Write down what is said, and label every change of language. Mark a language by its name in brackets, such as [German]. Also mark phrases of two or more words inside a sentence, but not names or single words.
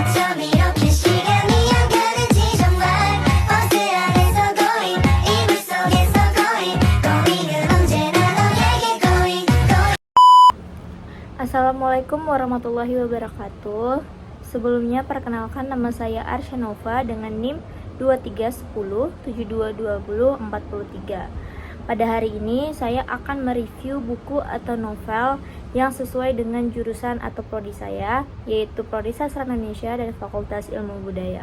[Korean] 밤 이렇게 시간이 안 가는지 정말 버스 안에서 going 이불 속에서 going 은 언제나 너에게 going. [Arabic] السلام عليكم ورحمة الله وبركاته. [Indonesian] Sebelumnya perkenalkan, nama saya Arsya Nova dengan NIM 2310722043. Pada hari ini saya akan mereview buku atau novel yang sesuai dengan jurusan atau prodi saya, yaitu Prodi Sastra Indonesia dari Fakultas Ilmu Budaya.